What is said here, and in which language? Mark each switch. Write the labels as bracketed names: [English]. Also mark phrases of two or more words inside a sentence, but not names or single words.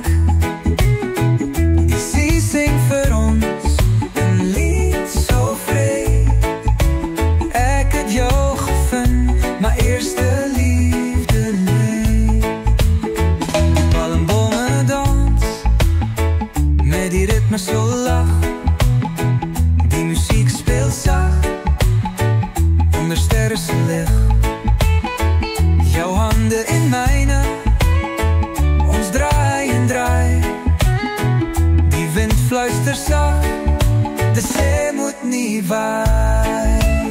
[Afrikaans] Die see sing vir ons 'n lied so vry. Ek het jou gevind, my eerste liefde nee. Die palmbome dans, met die ritme so lag. Die muziek speel zacht, onder sterren se lig. [Dutch] Jouw handen in mijne, ons draai en draai. [Afrikaans] Die wind fluistert zacht, [Dutch] de zee moet niet waaien.